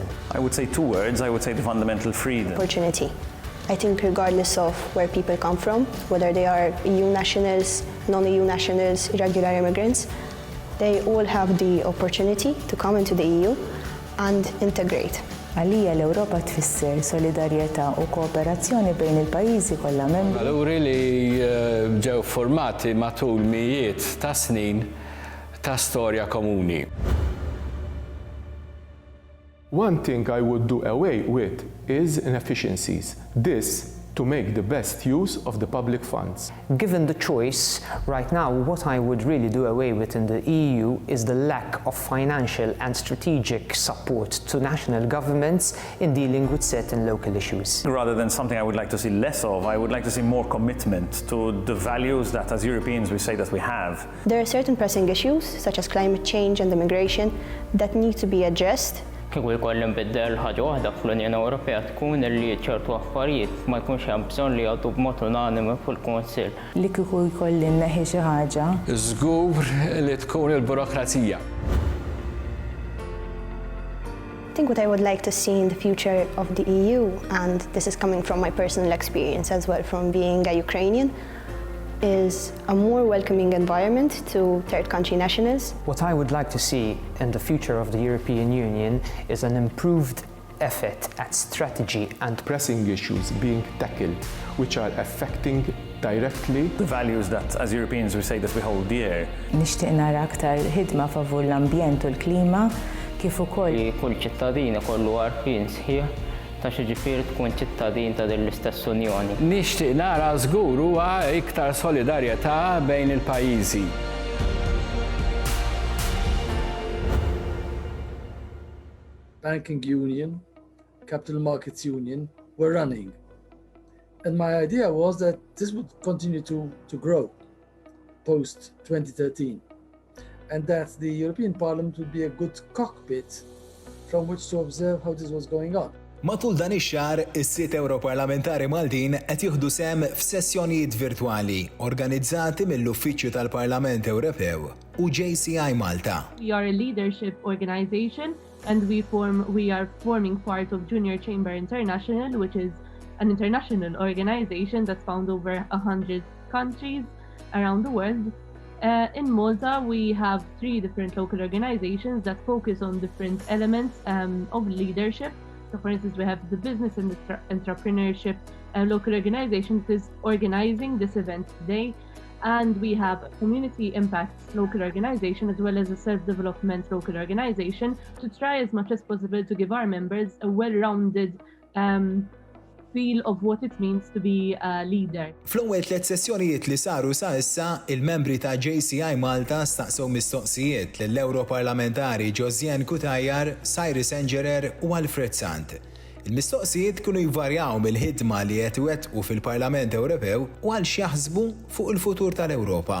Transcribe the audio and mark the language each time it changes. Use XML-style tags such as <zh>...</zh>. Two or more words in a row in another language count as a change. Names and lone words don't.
<en>I would say two words. I would say the fundamental freedom. Opportunity. I think regardless of where people come from, whether they are EU nationals, non-EU nationals, irregular immigrants, they all have the opportunity to come into the EU and integrate.</en> <mt>Għalija l-Ewropa tfisser solidarjetà u kooperazzjoni bejn il-pajjiżi kollha membri. Valuri li ġew formati matul mijiet ta' snin ta' storja komuni.</mt> <en>One thing I would do away with is inefficiencies. This to make the best use of the public funds. Given the choice, right now what I would really do away with in the EU is the lack of financial and strategic support to national governments in dealing with certain local issues. Rather than something I would like to see less of, I would like to see more commitment to the values that as Europeans we say that we have. There are certain pressing issues, such as climate change and immigration, that need to be addressed.</en> <mt>Kieku jkolli nbiddel ħaġa waħda fl-Unjoni Ewropea tkun li ċertu affarijiet ma jkunx hemm bżonn li jgħaddu b'mod unanimi fil-Kunsill. Li kieku jkolli nneħħi xi ħaġa. Żgur li tkun il-burokrazija.</mt> <en>I think what I would like to see in the future of the EU, and this is coming from my personal experience as well from being a Ukrainian, is a more welcoming environment to third country nationals. What I would like to see in the future of the European Union is an improved effort at strategy and Pressing issues being tackled, which are affecting directly the values that as Europeans we say that we hold dear.</en> <mt>Nixtieq nara aktar ħidma favur l-ambjent u l-klima kif ukoll Kull ċittadin ikollu għarfien sħiħ ta' xi ġifieri tkun ċittadin ta' din l-istess Unjoni. Nixtieq nara żgur huwa iktar solidarjetà bejn il-pajjiżi.</mt> <en>Banking Union, Capital Markets Union were running. And my idea was that this would continue to grow post-2013 and that the European Parliament would be a good cockpit from which to observe how this was going on.</en> <mt>Matul dan ix-xahar, is-sitt Ewroparlamentari Maltin qed jieħdu sehem f'sessjonijiet virtwali organizzati mill-Uffiċċju tal-Parlament Ewropew u JCI Malta.</mt> <en>We are a leadership organization and we are forming part of Junior Chamber International, which is an international organization that's found over 100 countries around the world. In Malta, we have 3 different local organizations that focus on different elements of leadership. So for instance, we have the business and entrepreneurship local organization that is organizing this event today. And we have a community impact local organization as well as a self-development local organization to try as much as possible to give our members a well-rounded feel of what it means to be a leader.</en> <mt>Fl-ewwel 3 sessjonijiet li saru sa issa, il-membri ta' JCI Malta staqsew mistoqsijiet lill-Ewroparlamentari Josiane Cutajar, Cyrus Engerer u Alfred Sant. Il-mistoqsijiet kienu jvarjaw mill-ħidma li qed iwettqu fil-Parlament Ewropew u għal x'jaħsbu fuq il-futur tal-Ewropa.</mt>